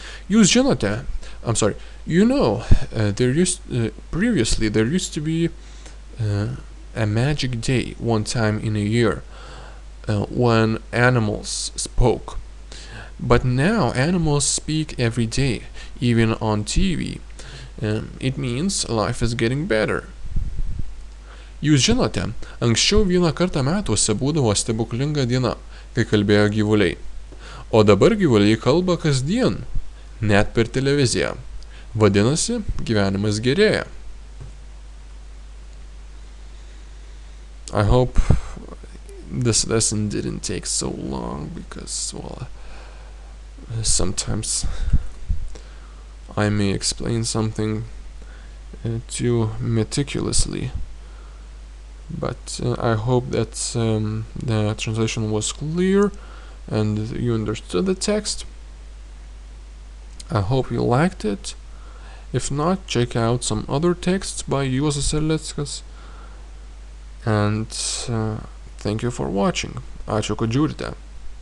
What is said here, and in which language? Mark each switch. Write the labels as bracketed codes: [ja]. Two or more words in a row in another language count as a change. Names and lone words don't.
[en] Previously there used to be a magic day one time in a year when animals spoke. But now animals speak every day, even on TV. It means life is getting better. [lt] Jūs žinote, anksčiau vieną kartą metuose būdavo stebuklinga diena, kai kalbėjo gyvuliai. O dabar gyvuliai kalba kasdien, net per televiziją. Vadinasi, gyvenimas gerėja. [en] I hope this lesson didn't take so long because, sometimes I may explain something too meticulously. But I hope that the translation was clear and you understood the text. I hope you liked it. If not, check out some other texts by Juozas Erlickas. And thank you for watching. [lt] Ačiū, kad žiūrite.